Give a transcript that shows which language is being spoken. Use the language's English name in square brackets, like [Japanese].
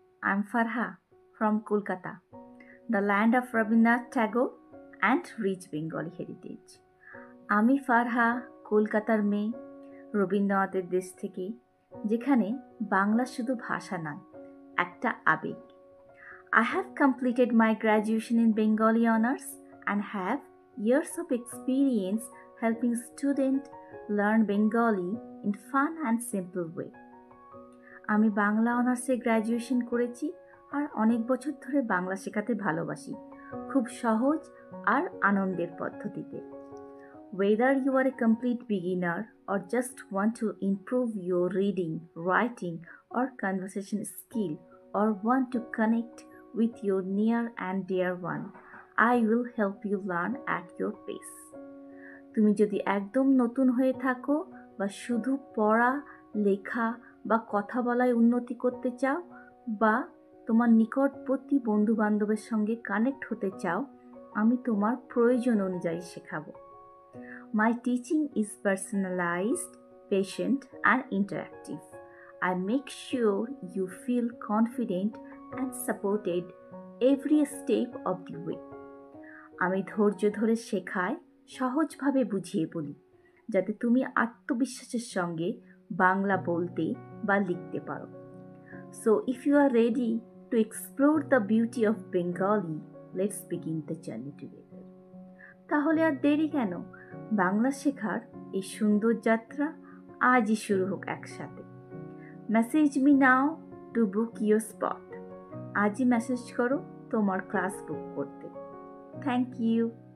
[English] I'm Farha from Kolkata, the land of Rabindranath Tagore and rich Bengali heritage. [Bangla] আমি ফারহা কলকাতার মেয়ে, রবীন্দ্রনাথের দেশ থেকে, যেখানে বাংলা শুধু ভাষা নয়, একটা আবেগ। [English] I have completed my graduation in Bengali honors and have years of experience helping students learn Bengali in fun and simple way. [Bangla] আমি বাংলা অনার্সে গ্র্যাজুয়েশন করেছি আর অনেক বছর ধরে বাংলা শেখাতে ভালোবাসি, খুব সহজ আর আনন্দের পদ্ধতিতে। [English] Whether you are a complete beginner or just want to improve your reading, writing or conversation skill or want to connect with your near and dear one, I will help you learn at your pace. [Bangla] তুমি যদি একদম নতুন হয়ে থাকো বা শুধু পড়া, লেখা বা কথা বলায় উন্নতি করতে চাও বা তোমার নিকটবর্তী বন্ধুবান্ধবের সঙ্গে কানেক্ট হতে চাও, আমি তোমার প্রয়োজন অনুযায়ী শেখাবো। [English] My teaching is personalized, patient and interactive. I make sure you feel confident and supported every step of the way. [Bangla] আমি ধৈর্য ধরে শেখাই, সহজভাবে বুঝিয়ে বলি, যাতে তুমি আত্মবিশ্বাসের সঙ্গে বাংলা বলতে বা লিখতে পারো। [English] So if you are ready to explore the beauty of Bengali, let's begin the journey together. [Bangla] তাহলে আর দেরি কেন? বাংলা শেখার এই সুন্দর যাত্রা আজই শুরু হোক একসাথে। [English] Message me now to book your spot. [Bangla] আজই মেসেজ করো তোমার ক্লাস বুক করতে। [English] Thank you.